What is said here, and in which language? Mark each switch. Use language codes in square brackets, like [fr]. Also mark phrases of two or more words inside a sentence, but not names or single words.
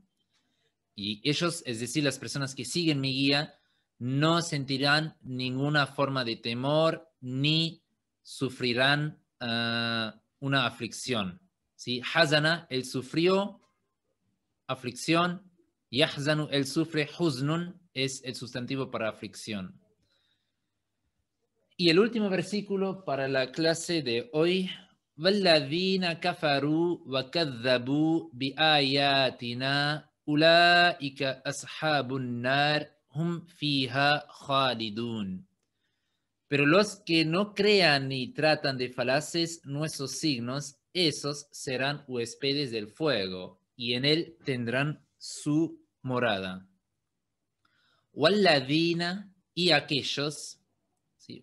[es] Y ellos, es decir, las personas que siguen mi guía, no sentirán ninguna forma de temor ni sufrirán una aflicción. ¿Sí? Hazana, él sufrió aflicción. Yahzanu, él sufre. Huznun es el sustantivo para aflicción. Y el último versículo para la clase de hoy. [ar] وَالَّذِينَ كَفَرُوا وَكَذَّبُوا بِآيَاتِنَا أُولَٰئِكَ أَصْحَابُ النَّارِ هُمْ فِيهَا خَالِدُونَ. [es] Pero los que no crean ni tratan de falaces nuestros signos, esos serán huéspedes del fuego, y en él tendrán su morada. وَالَّذِينَ y aquellos, ¿sí?